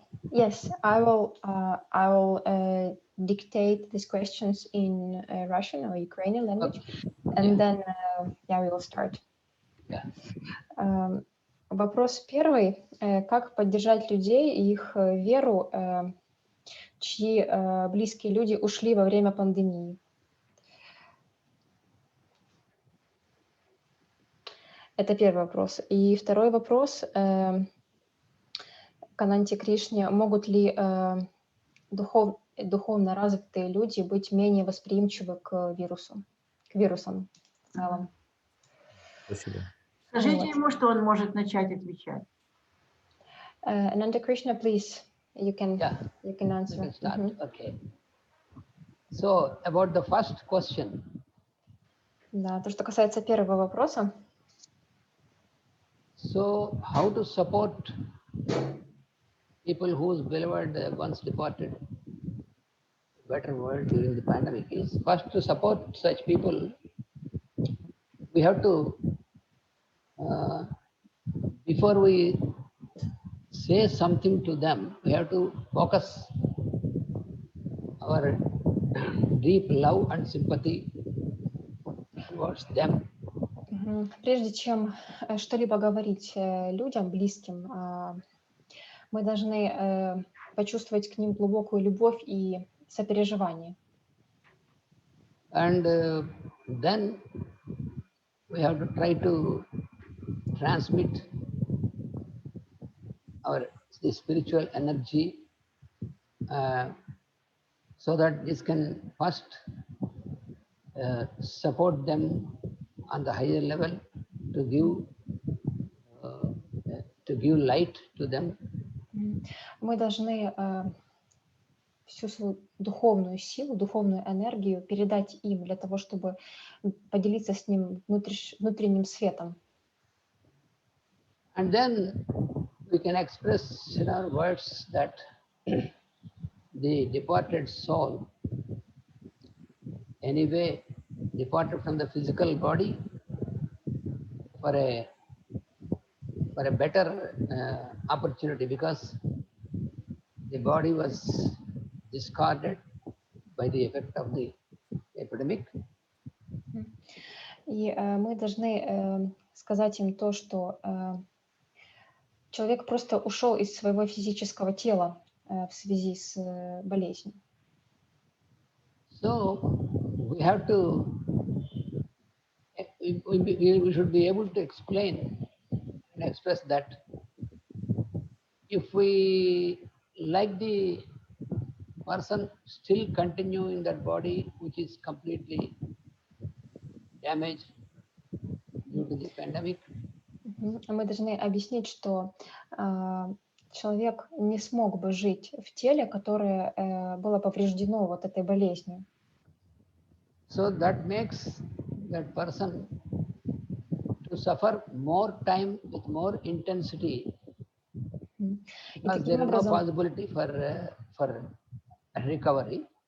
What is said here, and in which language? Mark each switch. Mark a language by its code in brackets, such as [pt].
[en] Yes, I will dictate these questions in Russian or Ukrainian language, and then we will start. [ru] Вопрос первый. Как поддержать людей и их веру, чьи близкие люди ушли во время пандемии? Это первый вопрос. И второй вопрос. К Ананте Кришне. Могут ли духовно развитые люди быть менее восприимчивы к вирусам в целом? Спасибо. Скажите ему, что он может начать отвечать. [en] Ananta Krishna, please, you can answer. You can start. Okay. So, about the first question. [ru] Да, то, что касается первого вопроса. [en] So, how to support people whose beloved once departed better world during the pandemic is first to support such people. We have to, before we say something to them, we have to focus our deep love and sympathy towards them. [ru] Прежде чем что-либо говорить людям, близким, мы должны почувствовать к ним глубокую любовь и сопереживание. [en] And then we have to try to transmit the spiritual energy so that this can first support them on the higher level to give light to them. [ru] Мы должны всю свою духовную силу, духовную энергию передать им для того, чтобы поделиться с ним внутренним светом. [en] And then we can express in our words that the departed soul anyway departed from the physical body for a better opportunity, because the body was discarded by the effect of the epidemic. [ru] И мы должны сказать им то, что человек просто ушел из своего физического тела в связи с болезнью. [en] So we have to, we should be able to explain and express that if we like the person still continue in that body which is completely damaged due to the pandemic. [ru] Мы должны объяснить, что человек не смог бы жить в теле, которое было повреждено вот этой болезнью. [en] So that makes that person to suffer more time with more intensity, because there is no possibility for recovery.